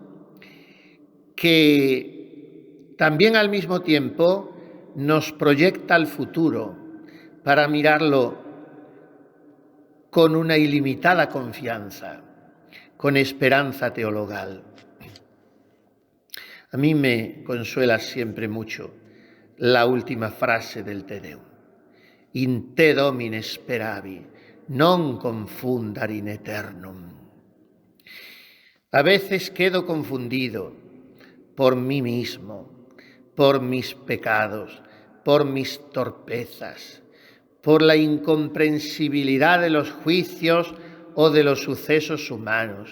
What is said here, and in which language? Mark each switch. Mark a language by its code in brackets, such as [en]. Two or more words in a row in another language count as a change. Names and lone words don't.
[es] que también al mismo tiempo nos proyecta al futuro para mirarlo con una ilimitada confianza, con esperanza teologal. A mí me consuela siempre mucho la última frase del Te Deum. [la] In te Domine speravi, non confundar in eternum. [es] A veces quedo confundido por mí mismo, por mis pecados, por mis torpezas, por la incomprensibilidad de los juicios o de los sucesos humanos.